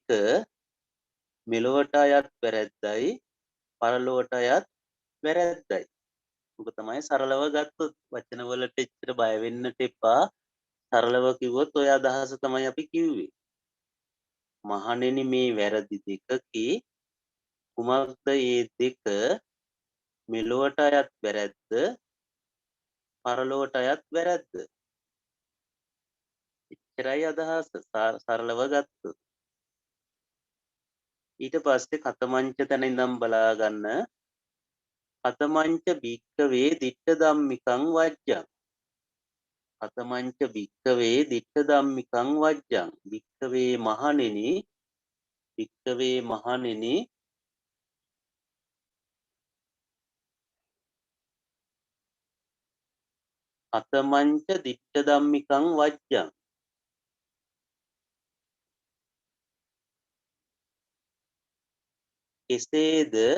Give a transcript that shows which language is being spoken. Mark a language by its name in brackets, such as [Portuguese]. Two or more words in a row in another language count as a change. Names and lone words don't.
[Sinhala] මෙලොවට අයත් වැරැද්දයි පරලොවට අයත් වැරැද්දයි ඔක තමයි සරලව ගත්තොත් වචන වලට එච්චර බය වෙන්නට එපා සරලව කිව්වොත් ඔය අදහස තමයි අපි කිව්වේ මහණෙනි මේ වැරදි දෙකකේ කුමක්ද මේ දෙක මෙලොවට අයත් වැරැද්ද පරලොවට අයත් වැරැද්ද එච්චරයි අදහස සරලව ගත්තොත් ඊට පස්සේ කතමංච තැන ඉඳන් බලා ගන්න [Pali] අතමංච භික්කවේ දිට්ඨ ධම්මිකං වජ්ජං අතමංච භික්කවේ දිට්ඨ ධම්මිකං වජ්ජං භික්කවේ මහණෙනි අතමංච දිට්ඨ ධම්මිකං වජ්ජං කෙසේද